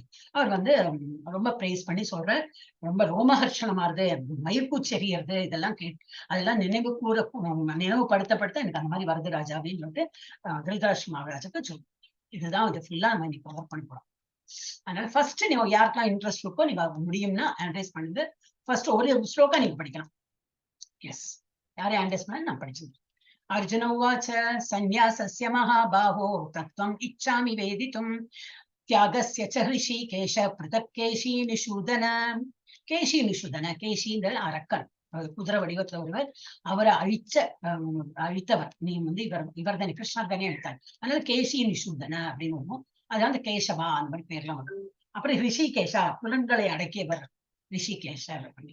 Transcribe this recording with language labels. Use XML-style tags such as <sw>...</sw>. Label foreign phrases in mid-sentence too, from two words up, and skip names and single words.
<ta>அவர் வந்து ரொம்ப பிரைஸ் பண்ணி சொல்ற, ரொம்ப ரோமஹர்ஷணமா இருது, மயிர்கூச்செறியறது, இதெல்லாம் அதெல்லாம் நினைவுபடுத்தப்படுத்த எனக்கு அந்த மாதிரி வருது ராஜா அப்படின்னு சொல்லிட்டு திருதராஷ் மகாராஜுக்கு சொல்லும். இதுதான் இது ஃபுல்லா நம்ம இன்னைக்கு கவர் பண்ண போறோம். அதனால ஃபர்ஸ்ட் நீங்க யாருக்கெல்லாம் இன்ட்ரெஸ்ட் இருக்கோ நீங்க முடியும்னா அனலைஸ் பண்ணுங்க. ஃபர்ஸ்ட் ஒரு ஸ்லோகா நீங்க படிக்கலாம். எஸ், யாரையும் அனலைஸ் பண்ண நான் படிச்சிருக்கேன்.</ta> <sa>अर्जुन उवाच सन्न्यासस्य महाबाहो तत्त्वम् इच्छामि वेदितुम् त्यागस्य च ऋषिकेश पृथक् केशी निषूदन.</sa> <ta>கேசிங்கிற அரக்கன், குதிரை வடிவத்துல ஒருவர், அவரை அழித்தவர் நீ வந்து இவர் தானே கிருஷ்ணர் தானே அழித்தார். அதனால</ta> <sa>केशि निषूदन</sa> <ta>அப்படின்னு ஒண்ணும், அதாவது அந்த கேசவா அந்த மாதிரி பேர்லாம் வரும். அப்புறம் ரிஷிகேஷா, புலன்களை அடக்கியவர் ரிஷிகேஷா பண்ணி.</ta>